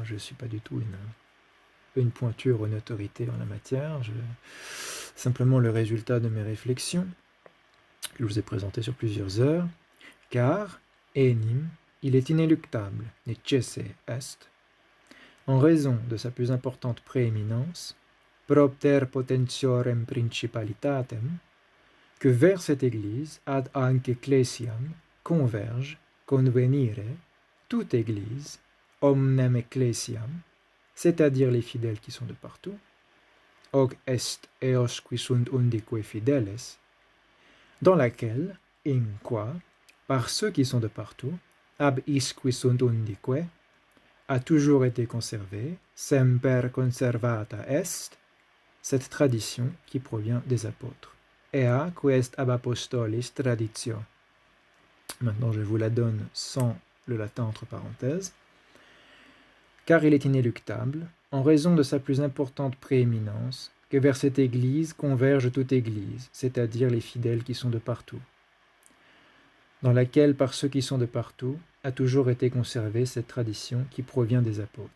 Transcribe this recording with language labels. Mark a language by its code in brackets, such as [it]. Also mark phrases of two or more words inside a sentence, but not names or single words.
[fr] Je ne suis pas du tout une pointure ou une autorité en la matière. Simplement le résultat de mes réflexions que je vous ai présentées sur plusieurs heures. Car, enim, il est inéluctable, [la] necesse est, [fr] en raison de sa plus importante prééminence, [la] propter potentiorem principalitatem, [fr] que vers cette Église, [la] ad anc ecclesiam, converge, convenire, [fr] toute Église, [la] omnem ecclesiam, [fr] c'est-à-dire les fidèles qui sont de partout, [la] hoc est eos qui sunt undique fideles, [fr] dans laquelle, [la] in qua, [fr] par ceux qui sont de partout, [la] ab is qui sunt undique, [fr] a toujours été conservée, [la] semper conservata est, [fr] cette tradition qui provient des apôtres. [la] Ea quest ab apostolis traditio. [fr] Maintenant, je vous la donne sans le latin entre parenthèses. Car il est inéluctable, en raison de sa plus importante prééminence, que vers cette Église converge toute Église, c'est-à-dire les fidèles qui sont de partout, dans laquelle, par ceux qui sont de partout, a toujours été conservée cette tradition qui provient des apôtres.